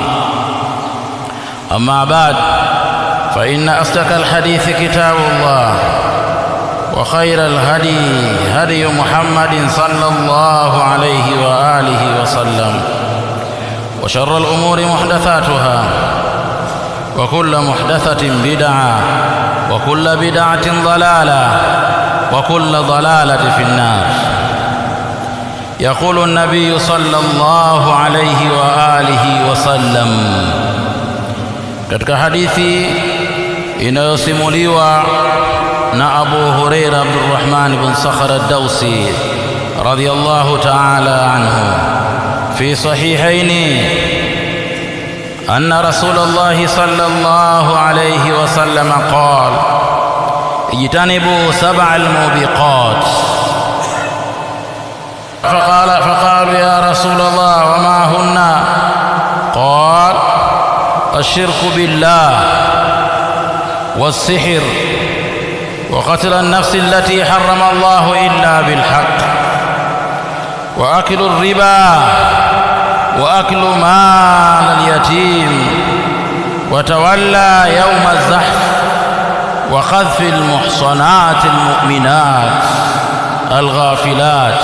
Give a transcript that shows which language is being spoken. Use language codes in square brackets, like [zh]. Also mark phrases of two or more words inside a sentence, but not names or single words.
[ar] أما بعد، فإن أصدق الحديث كتاب الله، وخير الهدي هدي محمد صلى الله عليه وآله وسلم، وشر الأمور محدثاتها، وكل محدثة بدعة، وكل بدعة ضلالة، وكل ضلالة في النار. يقول النبي صلى الله عليه وآله وسلم [sw] katika hadithi inayosimuliwa na [ar] Abu Huraira Abdurrahman ibn Sakhar ad-Dawsi رضي الله تعالى عنه في الصحيحين أن رسول الله صلى الله عليه وسلم قال اجتنبوا السبع الموبقات. فقالوا يا رسول الله وما هن؟ قال الشرك بالله والسحر وقتل النفس التي حرم الله إلا بالحق وأكل الربا وأكل مال اليتيم وتولى يوم الزحف وقذف المحصنات المؤمنات الغافلات.